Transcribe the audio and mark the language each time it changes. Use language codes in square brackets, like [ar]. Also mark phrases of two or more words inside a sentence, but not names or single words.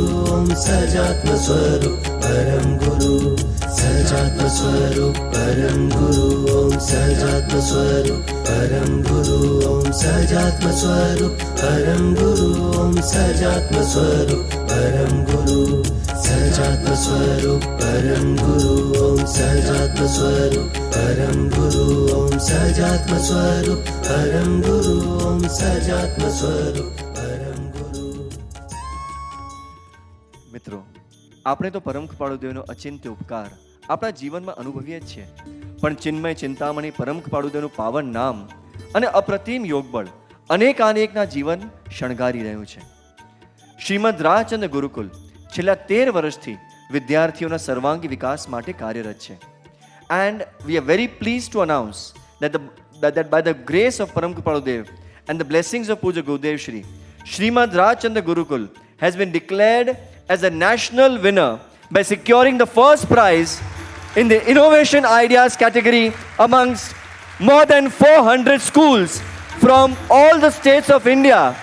[sa] ओम सजात्म स्वरूप परम गुरु सजात्म स्वरूप परम गुरु ओम सजात्म स्वरूप परम गुरु ओम सजात्म स्वरूप परम गुरु ओम सजात्म स्वरूप परम गुरु सजात्म स्वरूप परम गुरु ओम सजात्म स्वरूप परम गुरु ओम सजात्म स्वरूप परम गुरु ओम सजात्म स्वरूप परम गुरु. [gu] મિત્રો, આપણે તો પરમ કૃપાળુ દેવનો અચિંત્ય ઉપકાર આપણા જીવનમાં અનુભવીએ જ છીએ, પણ ચિન્મય ચિંતામણી પરમ કૃપાળુ દેવનું પાવન નામ અને અપ્રતિમ યોગબળ અનેકાનેકના જીવન શણગારી રહ્યું છે. શ્રીમદ રાજચંદ્ર ગુરુકુલ છેલ્લા 13 વર્ષથી વિદ્યાર્થીઓના સર્વાંગી વિકાસ માટે કાર્યરત છે. [en] And we are very pleased to announce that by the grace of Param Kripalu Dev and the blessings of Puja Gurudev Shri, Srimad Rajchandra Gurukul has been declared as a national winner by securing the first prize in the Innovation Ideas category amongst more than 400 schools from all the states of India.